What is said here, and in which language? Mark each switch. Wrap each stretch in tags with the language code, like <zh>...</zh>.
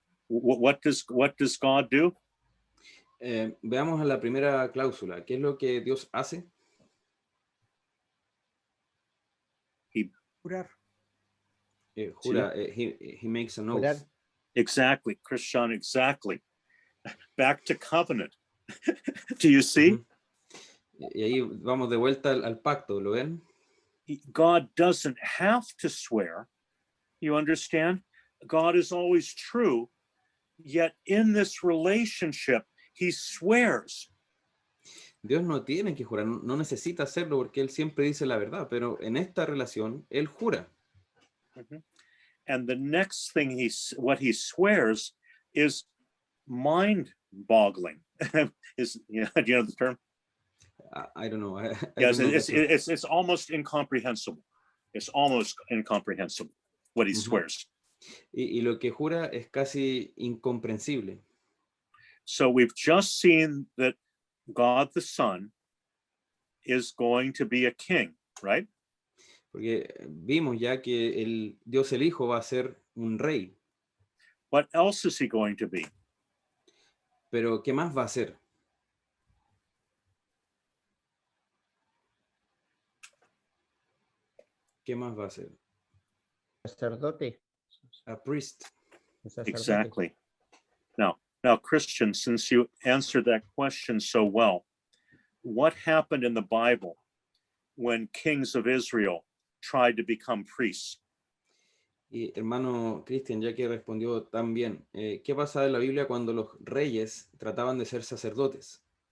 <en>What does God do?</en> <es>Veamos a la primera cláusula. ¿Qué es lo que Dios hace? Jurar. Jura.</es> <en>He makes an oath.</en> <es>Jurar.</es> <en>Exactly, Christian, exactly. Back to covenant. Do you see?</en> <es>Y ahí vamos de vuelta al pacto, ¿lo ven?</es> <en>God doesn't have to swear. You understand? God is always true. Yet in this relationship, he swears.</en> <es>Dios no tiene que jurar, no necesita hacerlo porque Él siempre dice la verdad, pero en esta relación Él jura. Mhm.</es> <en>And the next thing what he swears is mind-boggling. Do you know the term? I don't know. I Yes, don't know that term. it's almost incomprehensible. It's almost incomprehensible what he Mhm. swears.</en> <es>Y lo que jura es casi incomprensible.</es> <en>So we've just seen that God the Son is going to be a king, right?</en> <es>Porque vimos ya que Dios el Hijo va a ser un rey.</es> <en>What else is he going to be?</en> <es>Pero ¿qué más va a ser? ¿Qué más va a ser? Sacerdote.</es> <en>A priest.</en> <es>Un sacerdote.</es> <en>Exactly. Now, Christian, since you answered that question so well, what happened in the Bible when kings of Israel tried to become priests?</en> <es>Y hermano Cristian, ya que respondió tan bien, ¿qué pasa en la Biblia cuando los reyes trataban de ser sacerdotes?</es>